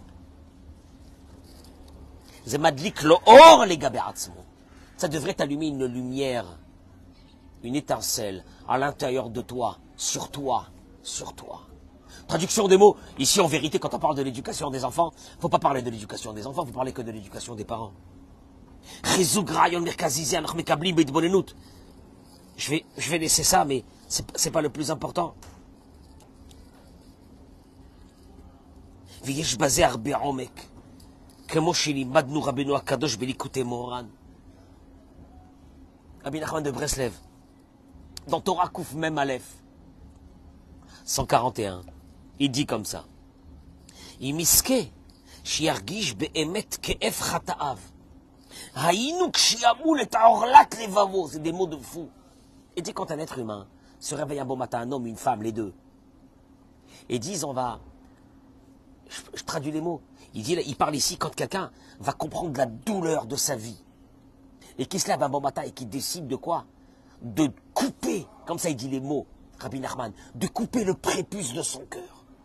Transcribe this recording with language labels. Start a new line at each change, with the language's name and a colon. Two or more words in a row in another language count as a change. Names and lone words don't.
French: Ça devrait t'allumer une lumière, une étincelle à l'intérieur de toi, sur toi, sur toi. Traduction des mots. Ici, en vérité, quand on parle de l'éducation des enfants, il ne faut pas parler de l'éducation des enfants, il faut parler que de l'éducation des parents. Je vais laisser ça, mais c'est pas le plus important.
Hebrew: ויש בזה הרבה עומק, כמו שלימדנו רבנו הקדוש בליקוטי מוהר"ן.
French: Rabbi Nachman de Breslev, dans Torah Kouf Mem Aleph, 141, il dit comme ça,
Hebrew: אם יזכה שירגיש באמת כאב חטאיו, היינו כשימול את עורלת לבבו,
French: c'est des mots de fou. Et dit quand un être humain se réveille un bon matin, un homme, une femme, les deux, et disent on va... Je traduis les mots. Il parle ici quand quelqu'un va comprendre la douleur de sa vie. Et qui se lève un bon matin et qui décide de quoi? De couper, comme ça il dit les mots, Rabbi Nachman, de couper le prépuce de son cœur.